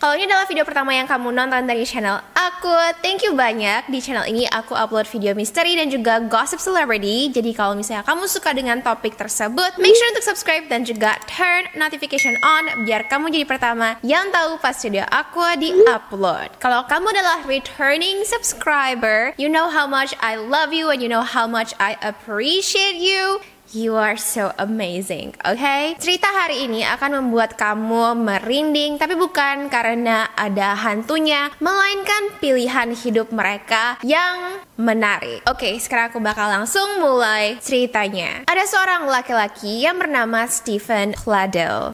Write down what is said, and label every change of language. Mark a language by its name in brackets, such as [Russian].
[Indonesian] Kalau ini adalah video pertama yang kamu nonton dari channel aku, [English] thank you [Indonesian] banyak. Di channel ini aku upload video misteri dan juga gossip celebrity. Jadi kalau misalnya kamu suka dengan topik tersebut, [English] make sure [Indonesian] untuk subscribe dan juga [English] turn notification on [Indonesian] biar kamu jadi pertama yang tahu pas video aku di-upload. Kalau kamu adalah [English] returning subscriber, you know how much I love you and you know how much I appreciate you. You are so amazing, okay? [Indonesian] Cerita hari ini akan membuat kamu merinding, tapi bukan karena ada hantunya, melainkan pilihan hidup mereka yang menarik. Oke, sekarang aku bakal langsung mulai ceritanya. Ada seorang laki-laki yang bernama Stephen Claddell.